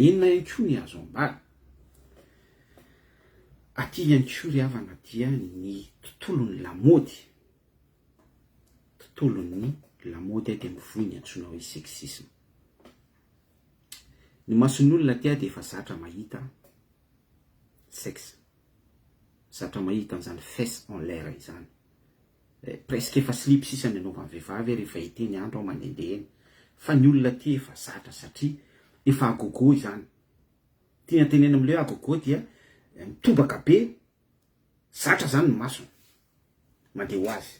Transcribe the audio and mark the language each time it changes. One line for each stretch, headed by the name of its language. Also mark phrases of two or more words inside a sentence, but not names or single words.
Malagasy: Inona ihany koa ny azo ambara? Aty ihany koa ry havana dia ny tontolon'ny lamody. Tontolon'ny lamody dia mivoy ny antsoina hoe sexisme. Ny mason'ny olona aty dia efa zatra mahita sexe. Zatra mahita an'izany
French: fesse en l'air
Malagasy: izany. Presque efa slip sisany anaovan'ny vehivavy rehefa hity ny andro mandehandeha eny. Fa ny olona aty efa zatra satria efa agogo izany. Tia tenena amin'ilay agogo dia mitobaka be, zatra zany ny masony mandeha ho azy.